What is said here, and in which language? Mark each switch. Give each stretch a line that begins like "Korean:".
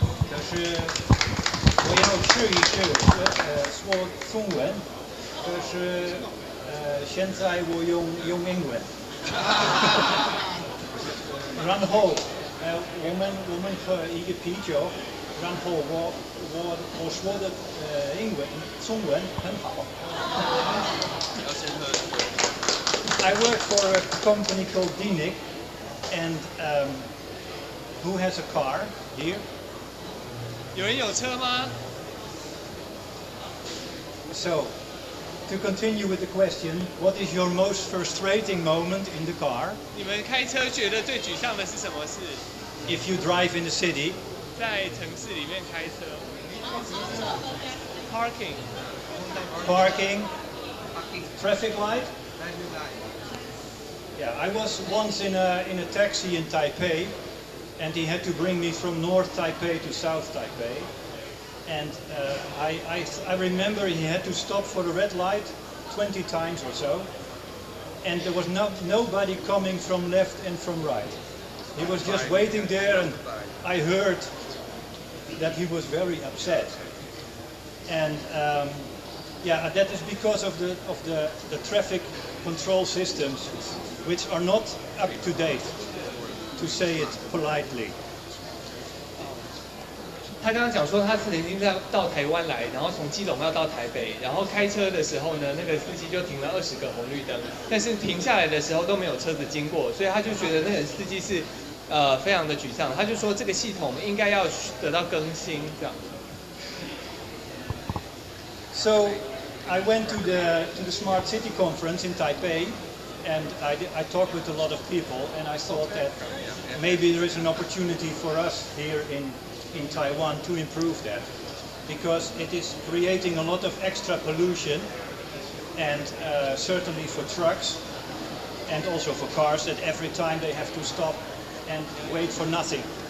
Chinese: 可是我要试一试说中文，可是现在我用英文。然后我们喝一个啤酒，然后我说的英文中文很好。
English: I work for a company called DINIC, and who has a car here?
Chinese: 有人有车吗？
English: So, to continue with the question, what is your most frustrating moment in the car?
Chinese: 你们开车觉得最沮丧的是什么事？
English: If you drive in the city,
Chinese: 在城市里面开车。
English: Parking. parking, traffic light. Yeah, I was once in a taxi in Taipei, and he had to bring me from North Taipei to South Taipei. And I remember he had to stop for the red light 20 times or so, and there was nobody coming from left and from right. He was just waiting there, and I heard that he was very upset. And yeah, that is because of the traffic control systems, which are not up to date, to say it politely.
Chinese: 他刚刚讲说他是曾经到台湾来，然后从基隆要到台北，然后开车的时候呢，那个司机就停了20个红绿灯，但是停下来的时候都没有车子经过，所以他就觉得那个司机是非常的沮丧，他就说这个系统应该要得到更新这样。
English: So I went to the Smart City Conference in Taipei, and I talked with a lot of people, and I thought that maybe there is an opportunity for us here in Taiwan to improve that, because it is creating a lot of extra pollution, and certainly for trucks and also for cars, that every time they have to stop and wait for nothing.